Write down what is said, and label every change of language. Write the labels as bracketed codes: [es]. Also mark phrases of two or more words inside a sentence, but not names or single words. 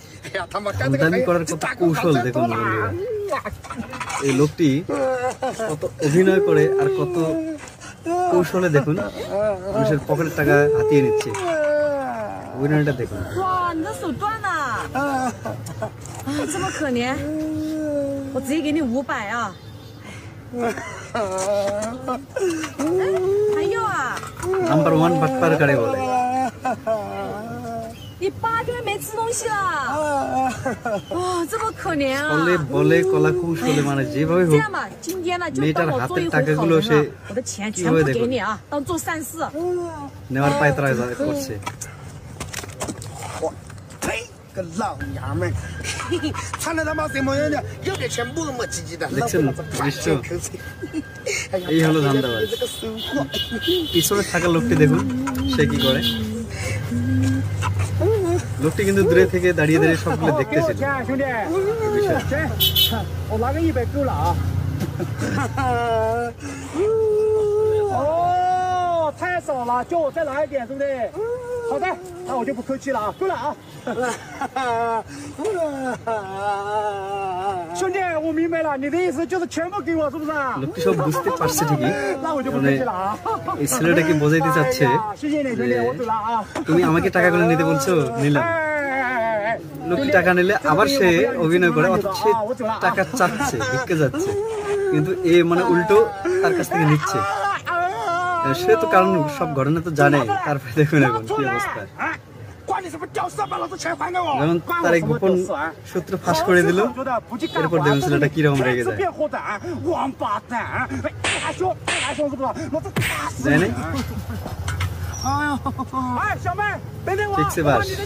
[bn] আমদানি করার কত কৌশল দেখুন বন্ধুরা। এই লোকটি কত অভিনয় করে আর কত কৌশলে দেখুন মানুষের পকেটের টাকা হাতিয়ে নিচ্ছে। অভিনয়টা দেখুন। [zh] 哇，你的手断了啊！这么可怜，我直接给你500啊！哎，还有啊， [bn] নাম্বার 1 বাটপার কারে বলে। [zh] 你8天没吃东西了，哇，这么可怜啊！ [bn] বলে বলে কলা কৌশলে মানে যেভাবে [zh] 这 [bn] হোক [zh] 样吧，今天呢就 [bn] মেয়েটার [zh] 帮我做 [bn] হাতের [zh] 一回好 [bn] টাকাগুলো [zh] 人 [bn] সে [zh] 了，我的钱全 [bn] কিভাবে [zh] 部给 [bn] দেখুন [zh] 你啊，当做善事。 [bn] নেওয়ার পায়তারা করছে। [zh] 呸！个老娘们，穿的他妈什么样的？有点钱磨磨唧唧的， [bn] দেখছেন দৃশ্য? এই হলো ধান্দাবাজ। [zh] 这个收获。 [bn] পিছনে থাকা লোকটি দেখুন সে কি করে। লোকটি কিন্তু দূরে থেকে দাঁড়িয়ে দাঁড়িয়ে সবগুলো দেখতেছিল। [zh] 兄弟，行，我拿个100够了啊。哦，太少了，叫我再拿一点，对不对？好的，那我就不客气了啊，够了啊。兄弟，我明白了，你的意思就是全部给我，是不是？ [bn] লোকটি সব বুঝতে পারছে ঠিকই, [zh] 那我就不客 [bn] মানে [zh] 气了啊。 [bn] এই ছেলেটাকে বোঝাইতে চাচ্ছে [zh] 谢谢你，兄弟，我走了啊。 [bn] তুমি আমাকে টাকাগুলো নিতে বলছো, নিলাম। লোকটি টাকা নিলে আবার সে অভিনয় করে অথচ সে টাকা চাচ্ছে, ভিক্ষে যাচ্ছে, কিন্তু এ মানে উল্টো তার কাছ থেকে নিচ্ছে। সে তো কারণ সব ঘটনা তো জানে, তারপরে দেখুন এখন কি অবস্থা। [zh] 管你什么屌丝，把老子钱还给我！ [bn] যেমন তার এই গোপন সূত্র ফাঁস করে দিল, এরপর দেখুন ছেলেটা কিরকম রেগে যায়। [zh] 王八蛋！你还凶是不是？老子打死 [bn] যায় [zh] 你！ [bn] না? [zh] 哎，小妹，等等我。 [bn] ঠিকছে বাস।